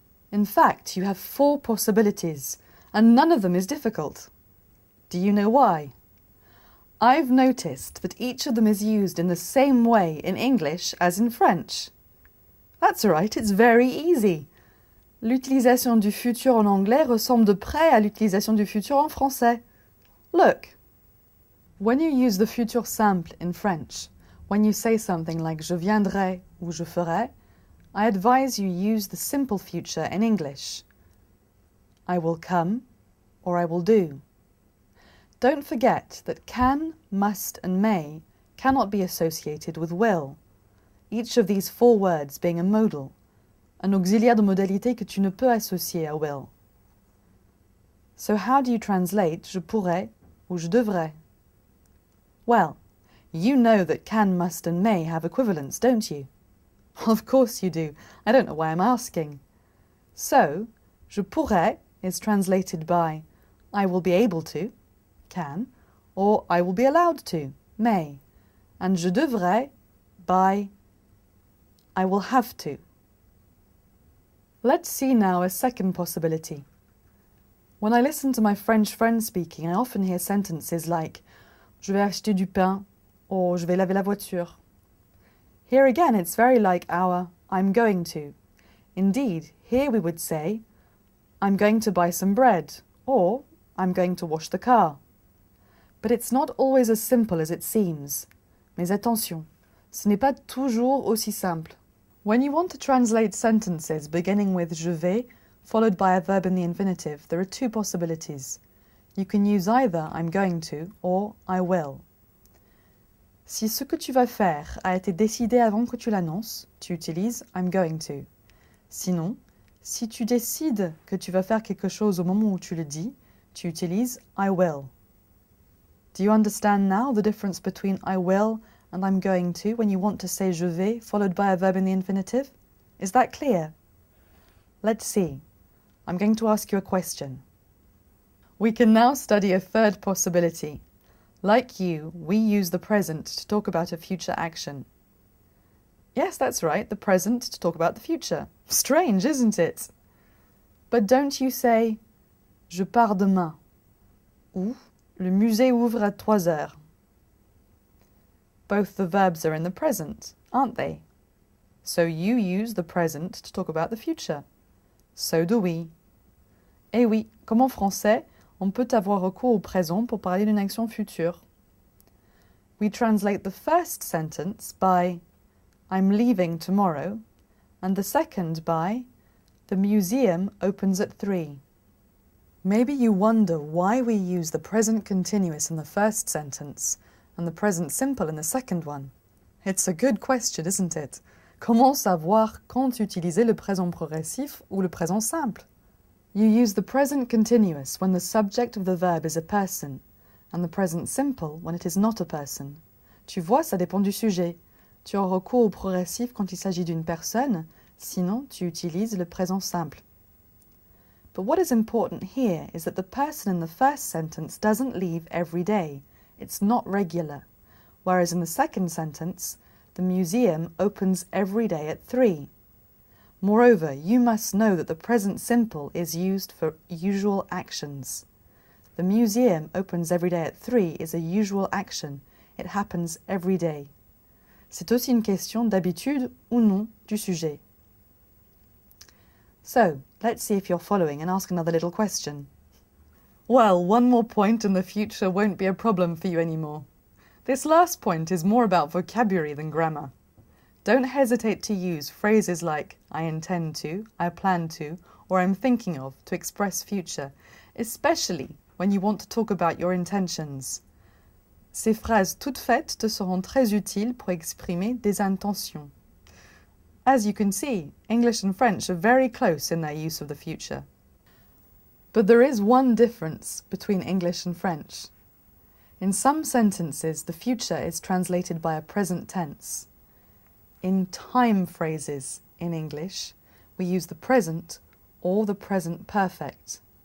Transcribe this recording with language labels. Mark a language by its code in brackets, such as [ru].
[en] In fact, you have 4 possibilities, and none of them is difficult. Do you know why? I've noticed that each of them is used in the same way in English as in French. That's right, it's very easy. [fr] L'utilisation du futur en anglais ressemble de près à l'utilisation du futur en français. [en] Look. When you use the futur simple in French, when you say something like [fr] je viendrai ou je ferai, [en] I advise you use the simple future in English. I will come or I will do. Don't forget that can, must and may cannot be associated with will, each of these 4 words being a modal, [fr] un auxiliaire de modalité que tu ne peux associer à [en] will. So how do you translate [fr] je pourrais ou je devrais? [en] Well, you know that can, must and may have equivalents, don't you? Of course you do. I don't know why I'm asking. So, [fr] je pourrais [en] is translated by I will be able to, can, or I will be allowed to, may, and [fr] je devrais [en] by I will have to. Let's see now a second possibility. When I listen to my French friends speaking, I often hear sentences like [fr] je vais acheter du pain [en] or [fr] je vais laver la voiture. [en] Here again, it's very like our I'm going to. Indeed, here we would say I'm going to buy some bread or I'm going to wash the car. But it's not always as simple as it seems. [fr] Mais attention, ce n'est pas toujours aussi simple. [en] When you want to translate sentences beginning with [fr] je vais, [en] followed by a verb in the infinitive, there are 2 possibilities. You can use either I'm going to or I will. [fr] Si ce que tu vas faire a été décidé avant que tu l'annonces, tu utilises [en] I'm going to. [fr] Sinon, si tu décides que tu vas faire quelque chose au moment où tu le dis, tu utilises [en] I will. Do you understand now the difference between I will and I'm going to when you want to say [fr] je vais [en] followed by a verb in the infinitive? Is that clear? Let's see. I'm going to ask you a question. We can now study a third possibility. Like you, we use the present to talk about a future action. Yes, that's right, the present to talk about the future. Strange, isn't it? But don't you say [fr] je pars demain ou le musée ouvre à 3 heures. [en] Both the verbs are in the present, aren't they? So you use the present to talk about the future. So do we. [fr] Eh oui, comme en français, on peut avoir recours au présent pour parler d'une action future. [en] We translate the first sentence by I'm leaving tomorrow and the second by the museum opens at 3. Maybe you wonder why we use the present continuous in the first sentence and the present simple in the second one. It's a good question, isn't it? [fr] Comment savoir quand utiliser le présent progressif ou le présent simple? [en] You use the present continuous when the subject of the verb is a person, and the present simple when it is not a person. [fr] Tu vois, ça dépend du sujet. Tu as recours au progressif quand il s'agit d'une personne, sinon tu utilises le présent simple. [en] But what is important here is that the person in the first sentence doesn't leave every day. It's not regular. Whereas in the second sentence, the museum opens every day at 3. Moreover, you must know that the present simple is used for usual actions. The museum opens every day at 3 is a usual action. It happens every day. [fr] C'est aussi une question d'habitude ou non du sujet. [en] So, let's see if you're following and ask another little question. Well, one more point in the future won't be a problem for you anymore. This last point is more about vocabulary than grammar. Don't hesitate to use phrases like I intend to, I plan to, or I'm thinking of to express future, especially when you want to talk about your intentions. [fr] Ces phrases toutes faites te seront très utiles pour exprimer des intentions. [en] As you can see, English and French are very close in their use of the future. But there is one difference between English and French. In some sentences, the future is translated by a present tense. In time phrases in English, we use the present or the present perfect.